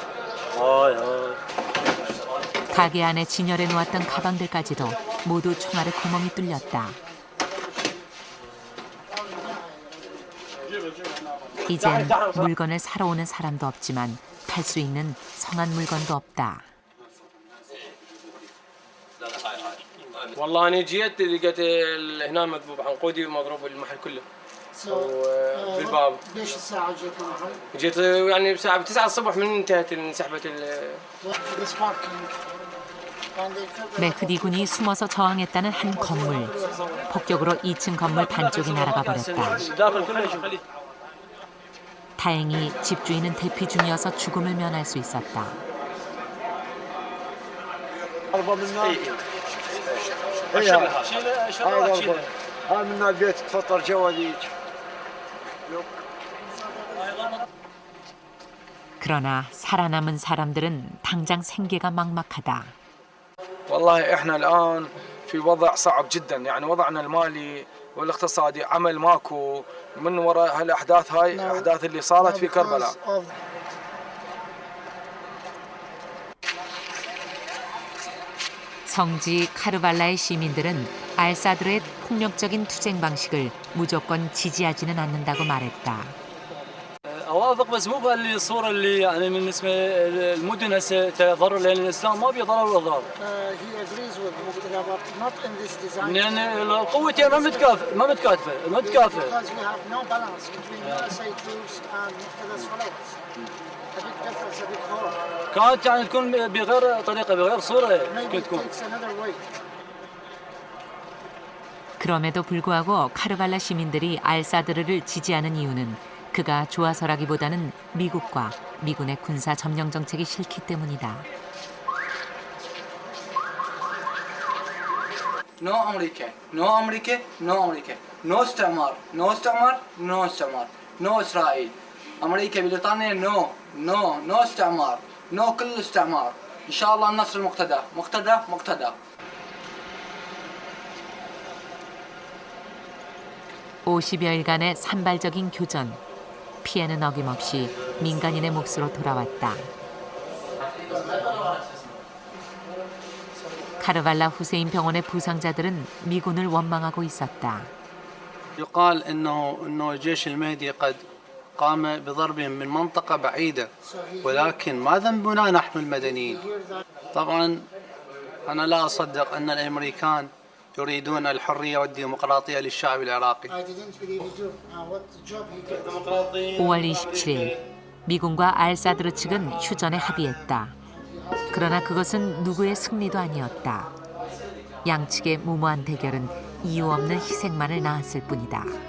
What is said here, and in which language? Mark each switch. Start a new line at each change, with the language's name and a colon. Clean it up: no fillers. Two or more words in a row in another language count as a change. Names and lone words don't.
Korean: 가게 안에 진열해 놓았던 가방들까지도 모두 총알의 구멍이 뚫렸다. 이젠 물건을 사러 오는 사람도 없지만 팔 수 있는 성한 물건도 없다.
Arabic: والله أنا جيت لقيت هنا مذبوب عنقودي ومضروب المحل كله. بالباب. ليش الساعة جيت المحل؟ جيت يعني بساعة 9 الصبح من انتهت انسحبت
Korean: 메흐디 군이 숨어서 저항했다는 한 건물. 폭격으로 2층 건물 반쪽이 날아가 버렸다. 다행히 집주인은 대피 중이어서 죽음을 면할 수 있었다. 그러나 살아남은 사람들은 당장 생계가 막막하다.
Arabic: والله احنا الآن في وضع صعب جدا يعني وضعنا المالي والاقتصادي عمل ماكو من وراء هالاحداث هاي الاحداث اللي صارت في كربلاء.
Korean: 성지 카르발라의 시민들은 알사드의 폭력적인 투쟁 방식을 무조건 지지하지는 않는다고 말했다.
Arabic: اوافق بس مو بالصوره اللي يعني بالنسبه للمدن هسه تضرر لان الاسلام ما بيه ضرر واضرار. لان القوه ما متكافئه. كانت يعني تكون بغير طريقه بغير صوره تكون.
Korean: 그럼에도 불구하고 카르발라 시민들이 알사드르를 지지하는 이유는 그가 좋아서라기보다는 미국과 미군의 군사 점령 정책이 싫기 때문이다.
English: No America, no America, no America, no استعمار, no استعمار, no استعمار, no إسرائيل.
Arabic: أمريكا بريطانيا no استعمار, no كل استعمار. إن شاء الله النصر مقتدى.
Korean: 50여일간의 산발적인 교전. 피해는 어김없이 민간인의 몫으로 돌아왔다. 카르발라 후세인 병원의 부상자들은 미군을 원망하고 있었다.
Arabic: يقال انه الجيش المهدي قد قام بضربهم من منطقة بعيدة ولكن ما ذنبنا نحن المدنيين. طبعا انا لا اصدق ان الامريكان يريدون الحرية والديمقراطية للشعب العراقي.
Korean: 5월 27일 미군과 알사드르 측은 휴전에 합의했다. 그러나 그것은 누구의 승리도 아니었다. 양측의 무모한 대결은 이유 없는 희생만을 낳았을 뿐이다.